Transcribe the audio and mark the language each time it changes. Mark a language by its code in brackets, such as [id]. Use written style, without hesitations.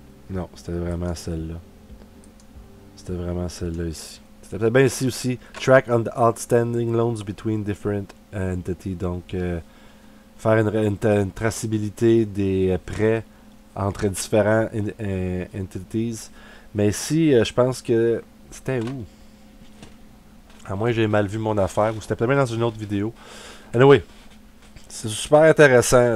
[fr] Non, c'était vraiment celle-là. C'était vraiment celle-là ici. C'était peut-être bien ici aussi. [en] Track on the outstanding loans between different entities. [fr] Donc, faire une traçabilité des prêts entre différents entities. Mais ici, je pense que... C'était où? À moins que j'ai mal vu mon affaire. Ou c'était peut-être bien dans une autre vidéo. Anyway, c'est super intéressant.